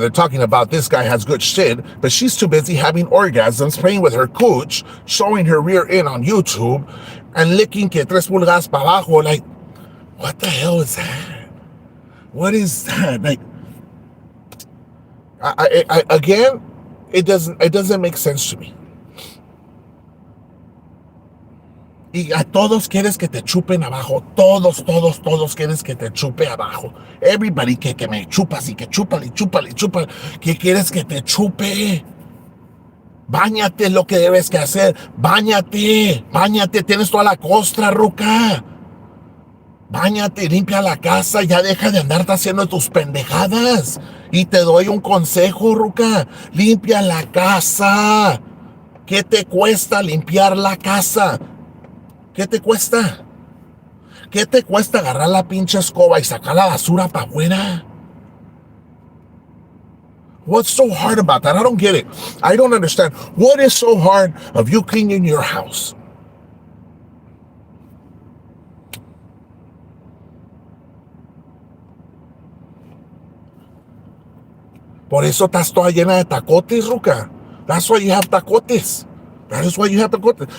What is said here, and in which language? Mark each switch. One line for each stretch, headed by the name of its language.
English: They're talking about this guy has good shit, but she's too busy having orgasms, playing with her cooch, showing her rear end on YouTube, and licking
Spanish: que 3 pulgadas para abajo.
English: Like, what the hell is that? What is that? Like, again, it doesn't make sense to me.
Spanish: Y a todos quieres que te chupen abajo. Todos quieres que te chupe abajo. Everybody que me chupas y que chúpale. ¿Qué quieres que te chupe? Báñate, lo que debes que hacer. Báñate. Tienes toda la costra, ruca. Báñate, limpia la casa. Ya deja de andarte haciendo tus pendejadas. Y te doy un consejo, ruca. Limpia la casa. ¿Qué te cuesta limpiar la casa? ¿Qué te cuesta? ¿Qué te cuesta agarrar la pinche escoba y sacar la basura para afuera?
English: What's so hard about that? I don't get it. I don't understand. What is so hard of you cleaning your house?
Spanish: Por eso estás toda llena de tacotes, ruca.
English: That's why you have tacotes. That is why you have tacotes.